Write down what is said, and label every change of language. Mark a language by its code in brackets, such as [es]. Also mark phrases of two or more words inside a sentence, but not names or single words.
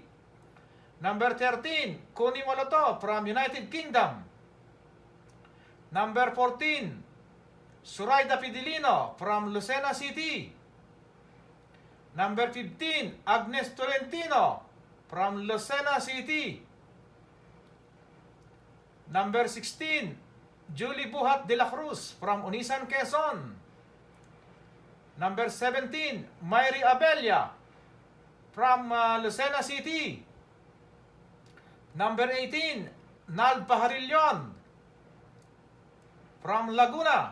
[en] Number 13, Connie Moloto from United Kingdom. Number 14, Suraida Pidilino from Lucena City. Number 15, Agnes Tolentino from Lucena City. Number 16, Julie Buhat de la Cruz from Unisan, Quezon. Number 17, Mayri Abella from Lucena City. Number 18, Nald Paharillon from Laguna.